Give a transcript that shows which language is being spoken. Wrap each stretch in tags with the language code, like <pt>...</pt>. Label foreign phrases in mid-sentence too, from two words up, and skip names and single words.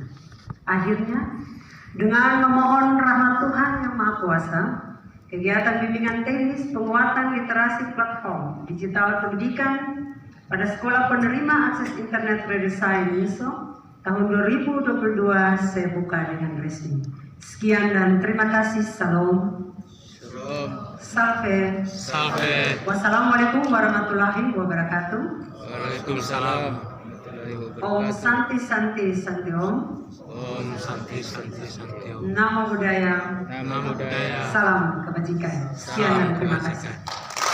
<id>Akhirnya, dengan memohon rahmat Tuhan Yang Maha Kuasa, kegiatan bimbingan teknis penguatan literasi platform digital pendidikan pada Sekolah Penerima Akses Internet Redesign Niso tahun 2022 saya buka dengan resmi. Sekian dan terima kasih. Salam. Salve. Salve.</id> <ar>والسلام عليكم ورحمة الله وبركاته. وعليكم السلام.</ar> <sa>ॐ शान्ति शान्ति शान्ति ॐ. ॐ शान्ति शान्ति शान्ति ॐ.</sa> <pi>Namo Buddhaya. Namo Buddhaya.</pi> <id>Salam kebajikan. Sekian dan terima kasih. Kebajikan.</id>